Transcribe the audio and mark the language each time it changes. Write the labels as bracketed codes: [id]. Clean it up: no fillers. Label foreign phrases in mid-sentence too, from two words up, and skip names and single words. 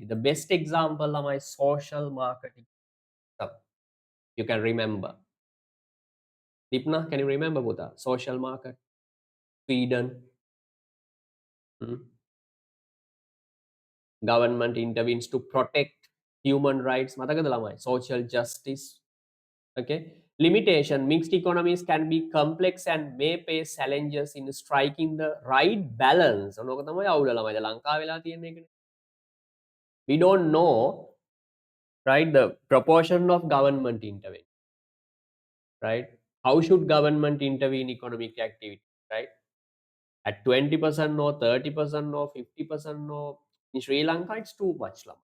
[en] The best example of my social marketing stuff you can remember. Dipna, can you remember Buddha? Social market, Sweden. Government intervenes to protect human rights. [si] මතකද ළමයි? [en] Social justice. Okay. Limitation, mixed economies can be complex and may face challenges in striking the right balance. [si] ඔනෝක තමයි අවුල ළමයි. දැන් ලංකාවේ වෙලා තියෙන එකනේ. [en] We don't know, right, the proportion of government intervention, right? How should government intervene in economic activity, right? At 20% or 30% or 50% or in Sri Lanka, it's too much.